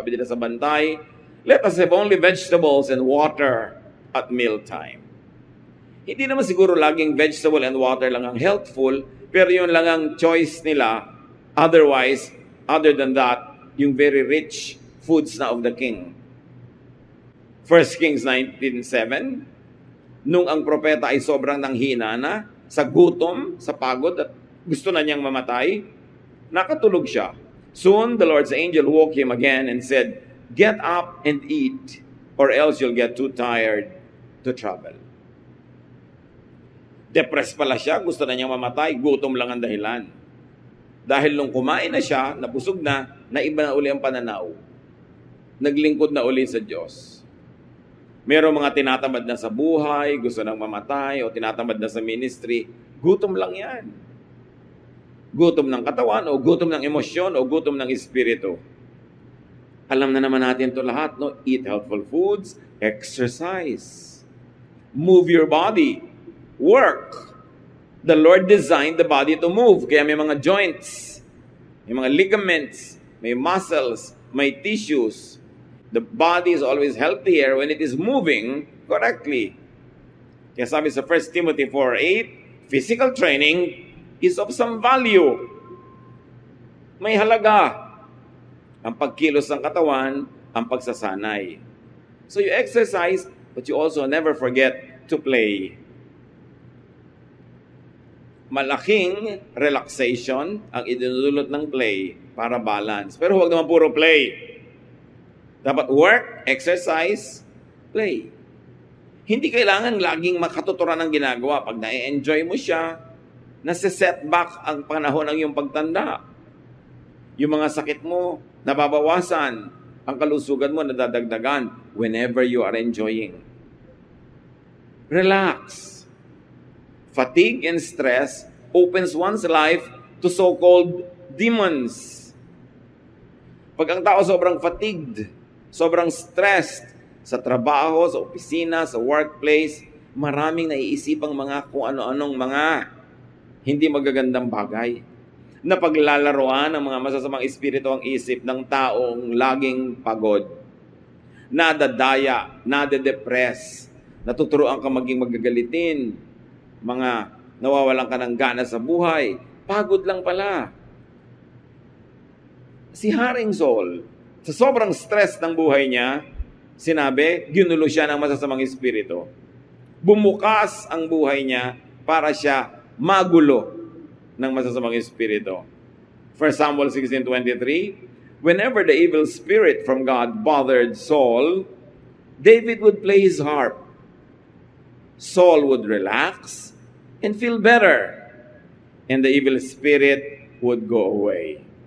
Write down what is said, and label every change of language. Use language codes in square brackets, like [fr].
[tl] Sabi nila sa bantay, [en] let us have only vegetables and water at mealtime. [tl] Hindi naman siguro laging [en] vegetable and water [tl] lang ang healthful, pero yun lang ang choice nila. [en] Otherwise, other than that, yung very rich foods na of the king. [tl] 1 Kings 19:7, nung ang propeta ay sobrang nanghina na, sa gutom, sa pagod, at gusto na niyang mamatay, nakatulog siya. [en] Soon, the Lord's angel woke him again and said, get up and eat, or else you'll get too tired to travel. [tl] Depressed pala siya, gusto na niyang mamatay, gutom lang ang dahilan. Dahil nung kumain na siya, nabusog na, naiba na uli ang pananaw. Naglingkod na uli sa Diyos. Merong mga tinatamad na sa buhay, gusto nang mamatay, o tinatamad na sa ministry, gutom lang yan. Gutom ng katawan, o gutom ng emosyon, o gutom ng espiritu. Alam na naman natin ito lahat, no? [en] Eat healthful foods, exercise, move your body, work. The Lord designed the body to move, [tl] kaya may mga joints, may mga ligaments, may muscles, may tissues. [en] The body is always healthier when it is moving correctly. [tl] Kaya sabi sa [en] 1 Timothy 4:8, physical training is of some value. [tl] May halaga ang pagkilos ng katawan, ang pagsasanay. [en] So you exercise, but you also never forget to play. [tl] Malaking relaxation ang idinudulot ng play para balance. Pero huwag naman puro play. Dapat work, exercise, play. Hindi kailangan laging makatuturan ng ginagawa. Pag na-enjoy mo siya, nasa-setback ang panahon ng iyong pagtanda. Yung mga sakit mo, nababawasan. Ang kalusugan mo, nadadagdagan [en] whenever you are enjoying. [tl] Relax. [en] Fatigue and stress opens one's life to so-called demons. [tl] Pag ang tao sobrang fatigued, sobrang stressed sa trabaho, sa opisina, sa workplace, maraming naiisipang mga kung ano-anong mga hindi magagandang bagay. na paglalaroan ng mga masasamang espiritu ang isip ng taong laging pagod, nadadaya, nade-depress, natuturuan ka maging magagalitin, mga nawawalan ka ng gana sa buhay, pagod lang pala. Si Haring Saul, sa sobrang stress ng buhay niya, sinabi, ginulo siya ng masasamang espiritu. Bumukas ang buhay niya para siya magulo ng masasamang espiritu. [en] 1 Samuel 16:23, whenever the evil spirit from God bothered Saul, David would play his harp. Saul would relax and feel better, and the evil spirit would go away.